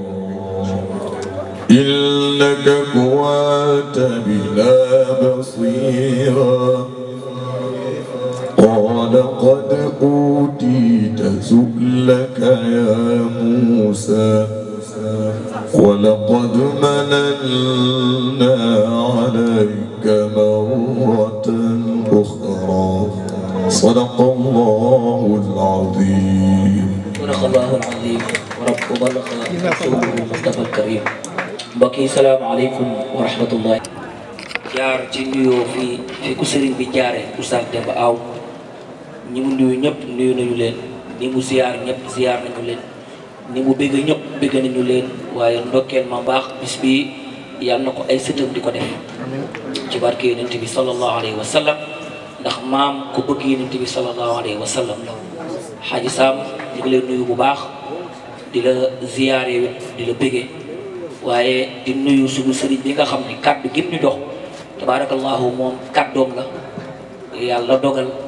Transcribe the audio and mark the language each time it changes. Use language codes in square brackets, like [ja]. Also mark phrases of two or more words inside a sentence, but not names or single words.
[ar] إنك كنت بنا بصيرا قال قد أوتيت سؤلك يا موسى ولقد مننا عليك مرة أخرى صدق الله العظيم صدق الله العظيم وبلغ رسوله المصطفى الكريم [wo] mbokk yi [ar] السلام عليكم ورحمة الله [wo] jaar ci nuyoo fi ku sëriñ bi jaare Oustaz Demba Aw ñi mu nuyu ñëpp nuyu nañu leen ni mu ziyaar ñëpp ziyaar nañu leen ni mu bëgg ñëpp bëgg nañu leen waaye ndokkeel ma baax bis bi yàlla na ko ay sëtam di ko def ci barke yonent bi [ar] صلى الله عليه وسلم [wo] ndax maam ku bëgg yonent bi [ar] صلى الله عليه وسلم [wo] la Xaaji Saam ñu ngi lay nuyu bu baax di la ziyaare di la bëggee waaye di nuyu suñu sëriñ bi nga xam ne kàddu gi ñu jox tabarakallahu moom kàddoom la yàlla dogal